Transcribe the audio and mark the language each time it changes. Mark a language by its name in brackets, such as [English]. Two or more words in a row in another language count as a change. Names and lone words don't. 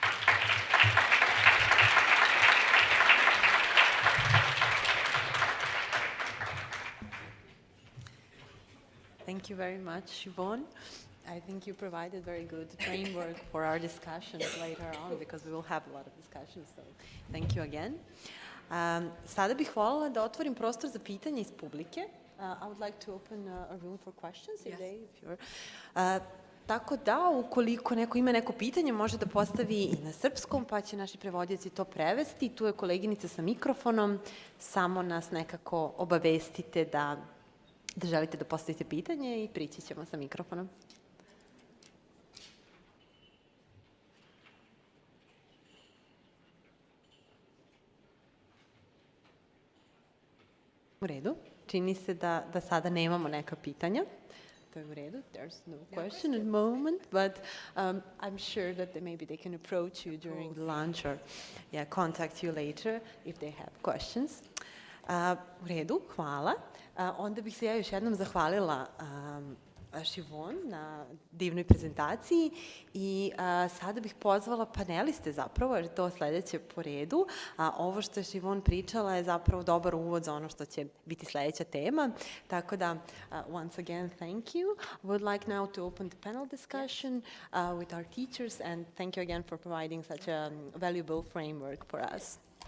[English] Thank you very much, Šivon. I think you provided very good framework for our discussions later on, because we will have a lot of discussions, so thank you again. [Serbian] Sada bih voljela da otvorim prostor za pitanje iz publike. [English] I would like to open a room for questions. [Serbian] Tako da, ukoliko neko ima neko pitanje, može da postavi i na srpskom, pa će naši prevodioci to prevesti. Tu je koleginica sa mikrofonom. Samo nas nekako obavestite da želite da postavite pitanje i prići ćemo sa mikrofonom. U redu. Čini se da sada nemamo neka pitanja. To je u redu. [English] There's no question at the moment, but I'm sure that maybe they can approach you during the lunch or contact you later if they have questions. [Serbian] U redu, hvala. Onda bih se ja još jednom zahvalila Šivon na divnoj prezentaciji i sada bih pozvala paneliste zapravo, jer je to sledeće po redu. Ovo što je Šivon pričala je zapravo dobar uvod za ono što će biti sledeća tema. Tako da, [English] once again, thank you. I would like now to open the panel discussion with our teachers, and thank you again for providing such a valuable framework for us.